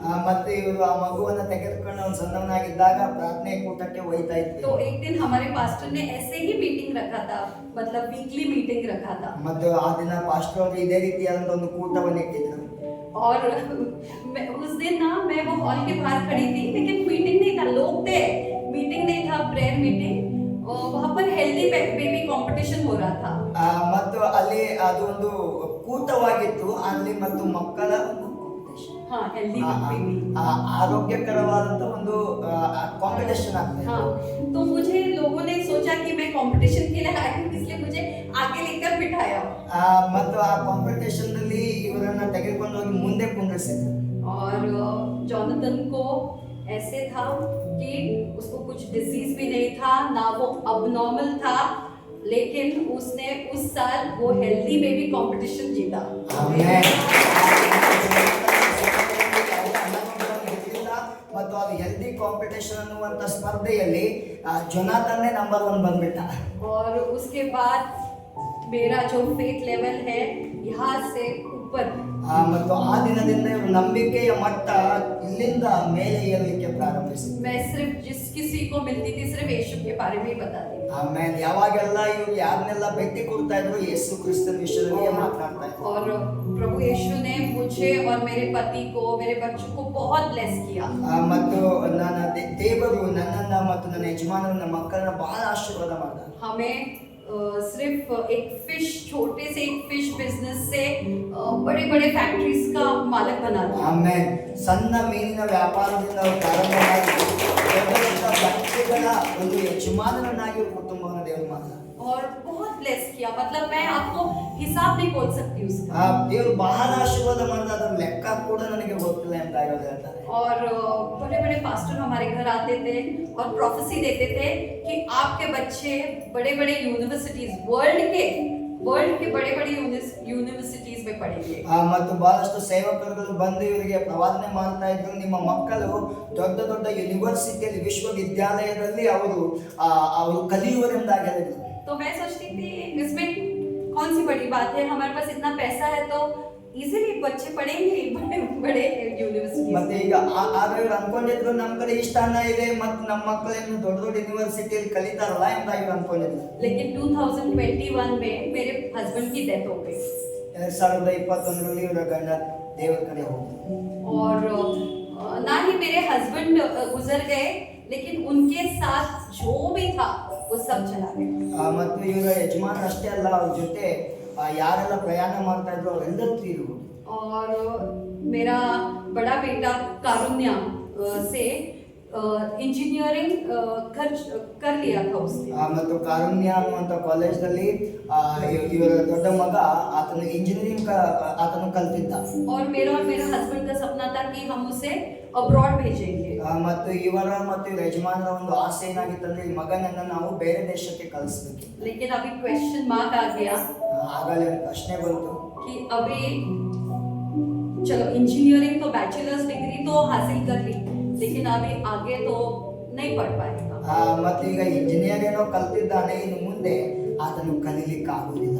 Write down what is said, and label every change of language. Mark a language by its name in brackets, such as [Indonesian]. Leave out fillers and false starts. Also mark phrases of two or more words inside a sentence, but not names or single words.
[Kannada] ಮತ್ತೆ ಇವರು ಆ ಮಗುವನ್ನು ತೆಗೆದುಕೊಂಡು ಒಂದು ಸಣ್ಣವನಾಗಿದ್ದಾಗ ಪ್ರಾರ್ಥನೆ ಕೂಟಕ್ಕೆ ಒಯ್ತಾ ಇದ್ರು. [Hindi] तो एक दिन हमारे पास्टर ने ऐसे ही मीटिंग रखा था, मतलब [English] weekly meeting [Hindi] रखा था, [Kannada] ಮತ್ತು ಆ ದಿನ ಪಾಸ್ಟರ್ ಅವರು ಇದೇ ರೀತಿಯಾದಂತ ಒಂದು ಕೂಟವನ್ನು ಇಟ್ಟಿದ್ರು. [Hindi] और उस दिन ना मैं वो हॉल के बाहर खड़ी थी, लेकिन मीटिंग नहीं था, लोग थे, मीटिंग नहीं था, [English] prayer meeting. [Hindi] वहाँ पर [English] healthy baby competition [Hindi] हो रहा था। [Kannada] ಮತ್ತು ಅಲ್ಲಿ ಅದು ಒಂದು ಕೂಟವಾಗಿತ್ತು. ಅಲ್ಲಿ ಮತ್ತು ಮಕ್ಕಳ ಒಂದು [Hindi] हाँ, [English] healthy baby. [Kannada] ಆರೋಗ್ಯಕರವಾದಂತ ಒಂದು ಕಾಂಪಿಟೇಷನ್ ಆಗ್ತದೆ. [Hindi] हाँ, तो मुझे लोगों ने सोचा कि मैं कंपटीशन के लिए आई हूँ, इसलिए मुझे आगे लेकर बिठाया। [Kannada] ಮತ್ತು ಆ ಕಾಂಪಿಟೇಷನ್ ನಲ್ಲಿ ಇವರನ್ನ ತೆಗೆದುಕೊಂಡು ಹೋಗಿ ಮುಂದೆ ಕುಂದಿರಿಸಿದ್ರು. [Hindi] और जॉनथन को ऐसे था कि उसको कुछ डिजीज भी नहीं था, ना वो अबनॉर्मल था, लेकिन उसने उस साल वो [English] healthy baby competition [Hindi] जीता। [Kannada] ಮತ್ತು ಅದು [English] healthy competition [Kannada] ಅನ್ನುವಂತ ಸ್ಪರ್ಧೆಯಲ್ಲಿ ಜೊನಾಥನ್ನೇ ನಂಬರ್ 1 ಬಂದ್ಬಿಟ್ಟ. [Hindi] और उसके बाद मेरा जो [English] faith level [Hindi] है यहाँ से ऊपर, [Kannada] ಮತ್ತು ಆ ದಿನದಿಂದ ಇವರು ನಂಬಿಕೆಯ ಮಟ್ಟ ಇಲ್ಲಿಂದ ಮೇಲೆ ಏರಲಿಕ್ಕೆ ಪ್ರಾರಂಭಿಸಿದ್ರು. [Hindi] मैं सिर्फ जिस किसी को मिलती थी सिर्फ यीशु के बारे में ही बताती थी। [Kannada] ಆಮೇಲೆ ಯಾವಾಗೆಲ್ಲ ಇವರು ಯಾರನ್ನೆಲ್ಲ ಭೇಟಿ ಕೊಡ್ತಾ ಇದ್ರು, ಯೇಸು ಕ್ರಿಸ್ತನ ವಿಷಯದಲ್ಲಿ ಮಾತನಾಡ್ತಾ ಇದ್ರು. [Hindi] और प्रभु यीशु ने मुझे और मेरे पति को, मेरे बच्चों को बहुत ब्लेस किया। [Kannada] ಮತ್ತು ನನ್ನ ದೇವರು ನನ್ನನ್ನ ಮತ್ತು ನನ್ನ ಯಜಮಾನರನ್ನ ಮಕ್ಕಳನ್ನ ಬಹಳ ಆಶೀರ್ವಾದ ಮಾಡಿದ. [Hindi] हमें सिर्फ एक फिश, छोटे से एक [English] fish business [Hindi] से बड़े बड़े फैक्ट्रीज का मालिक बना दिया। [Kannada] ಆಮೇಲೆ ಸಣ್ಣ ಮೀನಿನ ವ್ಯಾಪಾರದಿಂದ ಅವರು ಪ್ರಾರಂಭ ಮಾಡಿ ದೊಡ್ಡ ದೊಡ್ಡ ಫ್ಯಾಕ್ಟರಿಗಳ ಒಂದು ಯಜಮಾನರನ್ನಾಗಿ ಕುಟುಂಬವನ್ನು ದೇವರು ಮಾಡಿದ. [Hindi] और बहुत ब्लेस किया, मतलब मैं आपको हिसाब नहीं बोल सकती उसका। [Kannada] ದೇವರು ಬಹಳ ಆಶೀರ್ವಾದ ಮಾಡಿದ, ಅದರ ಲೆಕ್ಕ ಕೂಡ ನನಗೆ ಗೊತ್ತಿಲ್ಲ ಅಂತ ಹೇಳ್ತಾರೆ. [Hindi] और बड़े बड़े पास्टर हमारे घर आते थे और प्रोफेसी देते थे कि आपके बच्चे बड़े बड़े यूनिवर्सिटीज, वर्ल्ड के बड़े बड़े यूनिवर्सिटीज में पढ़ेंगे। [Kannada] ಮತ್ತು ಬಹಳಷ್ಟು ಸೇವಕರುಗಳು ಬಂದು ಇವರಿಗೆ ಪ್ರವಾದನೆ ಮಾಡ್ತಾ ಇದ್ರು, ನಿಮ್ಮ ಮಕ್ಕಳು ದೊಡ್ಡ ದೊಡ್ಡ ಯೂನಿವರ್ಸಿಟಿಯಲ್ಲಿ, ವಿಶ್ವವಿದ್ಯಾಲಯದಲ್ಲಿ ಅವರು ಕಲಿಯುವರೆಂದಾಗಿ ಹೇಳಿದ್ರು. [Hindi] तो मैं सोचती थी इसमें कौन सी बड़ी बात है, हमारे पास इतना पैसा है तो इजीली बच्चे पढ़ेंगे बड़े बड़े यूनिवर्सिटी। [Kannada] ಮತ್ತೆ ಈಗ ಆಗ ಇವ್ರು ಅನ್ಕೊಂಡಿದ್ರು, ನಮ್ಮ ಕಡೆ ಇಷ್ಟ ಹಣ ಇದೆ ಮತ್ತು ನಮ್ಮ ಮಕ್ಕಳನ್ನು ದೊಡ್ಡ ದೊಡ್ಡ ಯೂನಿವರ್ಸಿಟಿಯಲ್ಲಿ ಕಲಿತಾರಲ್ಲ ಅಂತ ಇವ್ರು ಅನ್ಕೊಂಡಿದ್ರು. [Hindi] लेकिन 2021 में मेरे हस्बैंड की डेथ हो गई। [Kannada] 2021ರಲ್ಲಿ ಇವರ ಗಂಡ ದೇವರ ಕಡೆ ಹೋದ್ರು. [Hindi] और ना ही मेरे हस्बैंड गुजर गए, लेकिन उनके साथ जो भी था वो सब चला गया। [Kannada] ಮತ್ತು ಇವರ ಯಜಮಾನ ಅಷ್ಟೇ ಅಲ್ಲ, ಅವ್ರ ಜೊತೆ ಯಾರೆಲ್ಲ ಪ್ರಯಾಣ ಮಾಡ್ತಾ ಇದ್ರು ಅವರೆಲ್ಲರೂ ತೀರು. [Hindi] और मेरा बड़ा बेटा कारुण्या से इंजीनियरिंग कर लिया था उसने। [Kannada] ಮತ್ತು ಕಾರುಣ್ಯ ಅನ್ನುವಂಥ ಕಾಲೇಜ್ನಲ್ಲಿ ಇವರ ದೊಡ್ಡ ಮಗ ಆತನು ಇಂಜಿನಿಯರಿಂಗ್ ಆತನು ಕಲ್ತಿದ್ದ. [Hindi] और मेरा हस्बैंड का सपना था कि हम उसे अब्रॉड भेजेंगे। [Kannada] ಮತ್ತು ಇವರ ಯಜಮಾನರ ಒಂದು ಆಸೆ ಏನಾಗಿತ್ತಂದ್ರೆ, ಈ ಮಗನನ್ನ ನಾವು ಬೇರೆ ದೇಶಕ್ಕೆ ಕಳಿಸ್ಬೇಕು. [Hindi] लेकिन अभी [English] question mark [Hindi] आ गया [Kannada] ಆಗಲೇ ಒಂದು ಪ್ರಶ್ನೆ ಬಂತು [Hindi] कि अभी चलो इंजीनियरिंग तो [English] bachelors degree [Hindi] तो हासिल कर ली, लेकिन अभी आगे तो नहीं पढ़ पाएगा। [Kannada] ಮತ್ತು ಈಗ ಇಂಜಿನಿಯರ್ ಏನೋ ಕಲ್ತಿದ್ದಾನೆ, ಇನ್ನು ಮುಂದೆ ಆತನು ಕಲೀಲಿಕ್ಕೆ ಆಗುವುದಿಲ್ಲ.